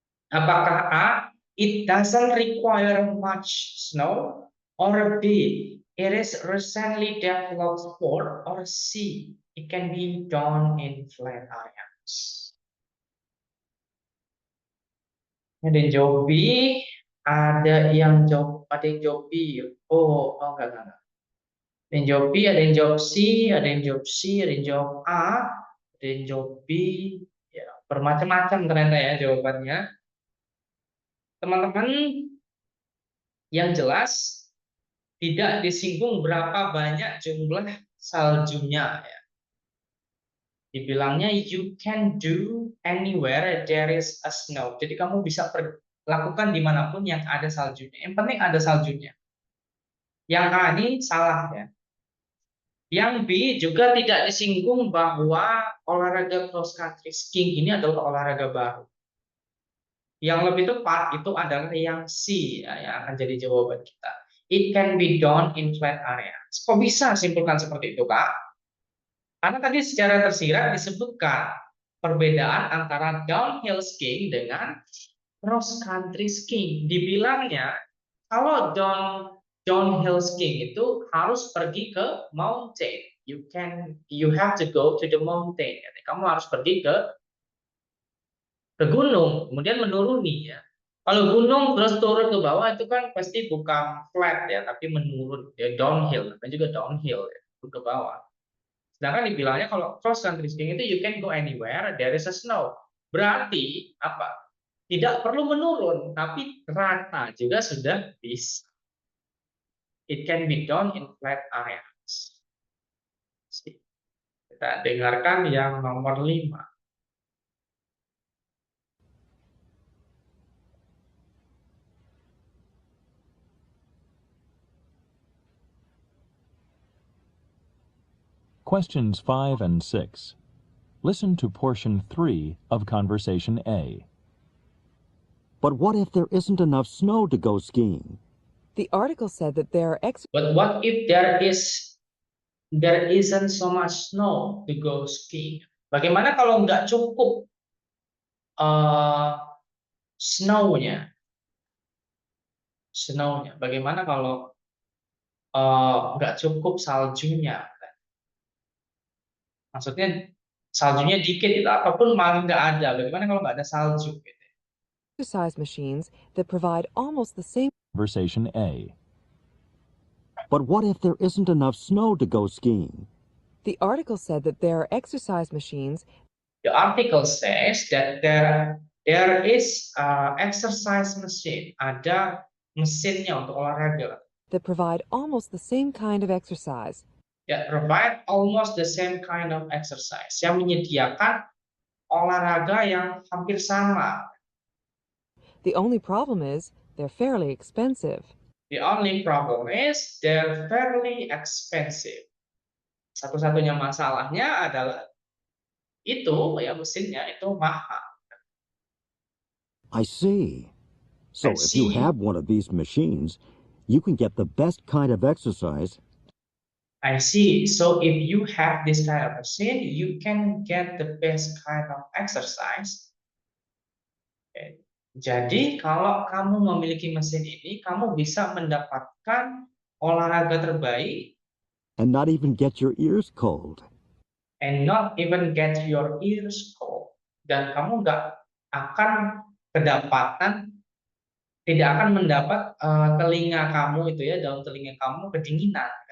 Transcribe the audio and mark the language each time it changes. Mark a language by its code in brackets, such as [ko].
[id] Apakah [en] A, it doesn't require much snow, or B, it is recently developed sport, or C, it can be done in flat areas. [id] Ada yang jawab B, ada yang jawab B. Enggak. Ada yang jawab B, ada yang jawab C, ada yang jawab C, ada yang jawab A, ada yang jawab B. Ya, bermacam-macam ternyata ya jawabannya. Teman-teman, yang jelas tidak disinggung berapa banyak jumlah saljunya ya. Dibilangnya [en] you can do anywhere there is a snow. [id] Jadi kamu bisa lakukan dimanapun yang ada saljunya. Yang penting ada saljunya. Yang A ini salah ya. Yang B juga tidak disinggung bahwa olahraga cross country skiing ini adalah olahraga baru. Yang lebih tepat itu adalah yang C ya, yang akan jadi jawaban kita. [en] It can be done in flat areas. [id] Kok bisa simpulkan seperti itu, Kak? Karena tadi secara tersirat disebutkan perbedaan antara downhill skiing dengan cross country skiing. Dibilangnya kalau downhill skiing itu harus pergi ke mountain. [en] You have to go to the mountain. [id] Kamu harus pergi ke gunung, kemudian menuruni ya. Kalau gunung terus turun ke bawah itu kan pasti bukan flat ya, tapi menurun ya, downhill, dan juga downhill ya, ke bawah. Sedangkan dibilangnya kalau cross country skiing itu [en] you can go anywhere there is a snow. [id] Berarti apa? Tidak perlu menurun, tapi rata juga sudah bisa. [en] It can be done in flat areas. [id] Kita dengarkan yang nomor 5. [en] Questions 5 and 6. Listen to portion 3 of conversation A. But what if there isn't enough snow to go skiing? The article said that there are But what if there is there isn't so much snow to go skiing. [id] Bagaimana kalau nggak cukup snow-nya? Snow-nya. Bagaimana kalau nggak cukup saljunya? Maksudnya saljunya dikit itu apapun malah nggak ada. Bagaimana kalau nggak ada salju? Gitu. [en] Exercise machines that provide almost the same Conversation A. But what if there isn't enough snow to go skiing? The article said that there are exercise machines The article says that there is exercise machine. [id] Ada mesinnya untuk olahraga. [en] that provide almost the same kind of exercise. That provide almost the same kind of exercise. Yang menyediakan olahraga yang hampir sama. The only problem is they're fairly expensive. The only problem is they're fairly expensive. [id] Satu-satunya masalahnya adalah itu ya mesinnya itu mahal. [en] I see. So I if you see. have one of these machines, you can get the best kind of exercise. I see. So if you have this kind of machine, you can get the best kind of exercise. Okay. [id] Jadi kalau kamu memiliki mesin ini, kamu bisa mendapatkan olahraga terbaik [en] And not even get your ears cold. and not even get your ears cold. [id] Dan kamu nggak akan tidak akan mendapat telinga kamu itu ya, daun telinga kamu kedinginan.